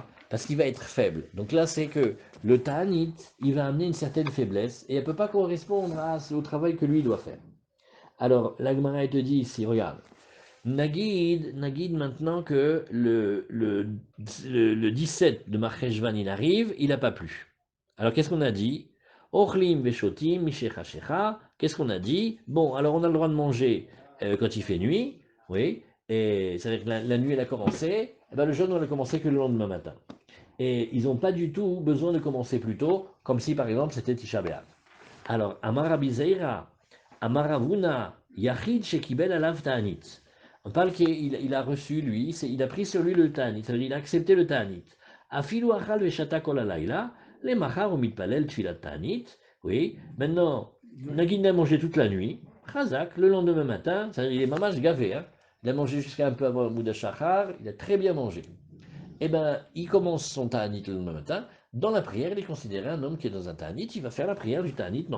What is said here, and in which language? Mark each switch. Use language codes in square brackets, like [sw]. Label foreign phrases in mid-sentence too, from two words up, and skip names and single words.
[fr] Parce qu'il va être faible. Donc là, c'est que le Ta'anit, il va amener une certaine faiblesse, et elle ne peut pas correspondre au travail que lui doit faire. Alors, la Gemara te dit ici, regarde, Nagid maintenant que le 17 de Marcheshvan il arrive, il n'a pas plu. Alors qu'est-ce qu'on a dit? [he] אוכלים ושותים משחשכה שחשכה. [fr] Qu'est-ce qu'on a dit? Bon, alors on a le droit de manger quand il fait nuit, oui, et c'est-à-dire que la nuit elle a commencé, et ben le jeûne on a commencé que le lendemain matin. Et ils n'ont pas du tout besoin de commencer plus tôt, comme si par exemple c'était Tisha B'Av. Alors, [he] אמר רבי זירא, אמר רב הונא, יחיד שקיבל עליו תענית. [fr] On parle qu'il a reçu, lui, il a pris sur lui le Ta'anit, c'est-à-dire il a accepté le Ta'anit. [he] אפילו אכל ושתה כל הלילה, למחר מתפלל תפילת תענית. [fr] Oui, maintenant, Nagid a mangé toute la nuit, Chazak, le lendemain matin, c'est-à-dire il est mamash gavé, hein. Il a mangé jusqu'à un peu avant le [he] עמוד השחר, [fr] il a très bien mangé. Eh bien, il commence son Ta'anit le lendemain matin. Dans la prière, il est considéré un homme qui est dans un Ta'anit. Il va faire la prière du Ta'anit normal.